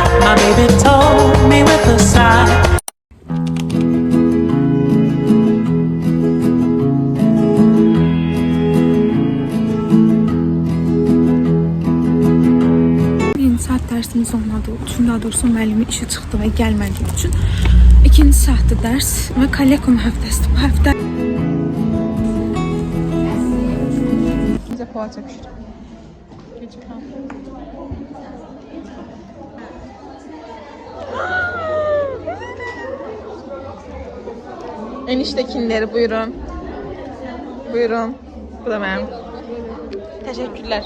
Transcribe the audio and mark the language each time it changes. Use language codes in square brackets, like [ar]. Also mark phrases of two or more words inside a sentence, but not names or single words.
[en] My baby told me with a sigh. [az] Saat dərsimiz olmadığı üçün, daha doğrusu müəllimin işi çıxdı və gəlmədiyi üçün ikinci saatda dərs və kollegium həftəsidir bu həftə. Bizə poğaça pişirəm. [tr] Eniştekinleri buyurun. Buyurun. Bu da benim. Teşekkürler.